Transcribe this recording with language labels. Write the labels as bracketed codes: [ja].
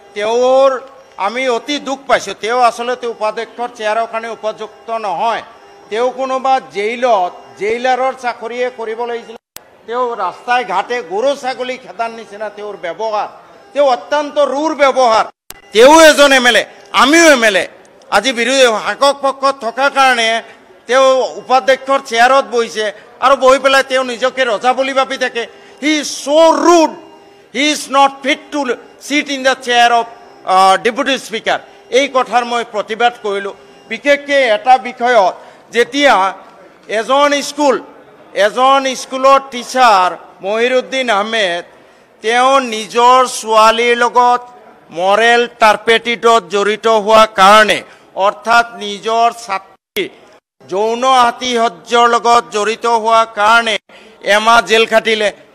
[as] তেওঁৰ আমি অতি দুখ পাইছোঁ তেওঁ আচলতে উপাধ্যক্ষৰ চেয়াৰৰ কাৰণে উপযুক্ত নহয় তেওঁ কোনোবা জেইলাৰৰ চাকৰিয়ে কৰিব লাগিছিল তেওঁ ৰাস্তাই ঘাটে গৰু ছাগলী খেদাৰ নিচিনা তেওঁৰ ব্যৱহাৰ তেওঁ অত্যন্ত ৰুৰ ব্যৱহাৰ তেও এজন MLA, আমিও MLA, আজি বিৰোধী শাসক পক্ষত থকাৰ কাৰণে তেওঁ উপাধ্যক্ষৰ চেয়াৰত বহিছে আৰু বহি পেলাই তেওঁ নিজকে ৰজা বুলি ভাবি থাকে। [en] He is so rude, he is not fit to sit in the chair of deputy speaker. [as] এই কথাৰ মই প্ৰতিবাদ কৰিলোঁ। বিশেষকৈ এটা বিষয়ত যেতিয়া এজন স্কুলৰ টিচাৰ মহিৰুদ্দিন আহমেদ তেওঁ নিজৰ ছোৱালীৰ লগত মৰেল টাৰ্পেটিডত জড়িত হোৱা কাৰণে অৰ্থাৎ নিজৰ ছাত্ৰী যৌন আতিশয্যৰ লগত জড়িত হোৱা কাৰণে এমাহ জেল খাটিলে।